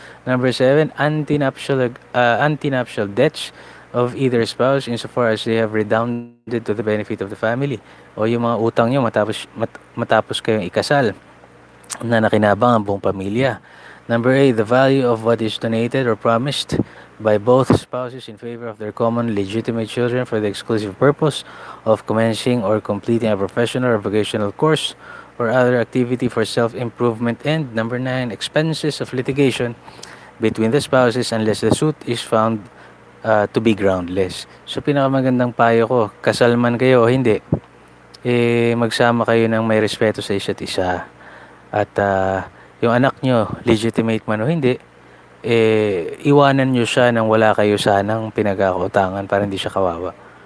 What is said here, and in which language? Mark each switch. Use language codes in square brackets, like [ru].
[en] Number 7, antinuptial debts of either spouse insofar as they have redounded to the benefit of the family. [tl] O yung mga utang nyo matapos kayong ikasal na nakinabang ang buong pamilya. [en] Number 8, the value of what is donated or promised by both spouses in favor of their common legitimate children for the exclusive purpose of commencing or completing a professional or vocational course or other activity for self-improvement. And number 9, expenses of litigation between the spouses unless the suit is found to be groundless. [tl] So, pinakamagandang payo ko, kasal man kayo o hindi, magsama kayo ng may respeto sa isa't isa. At yung anak nyo, legitimate man o hindi, iwanan nyo siya nang wala kayo sanang pinagkakautangan para hindi siya kawawa.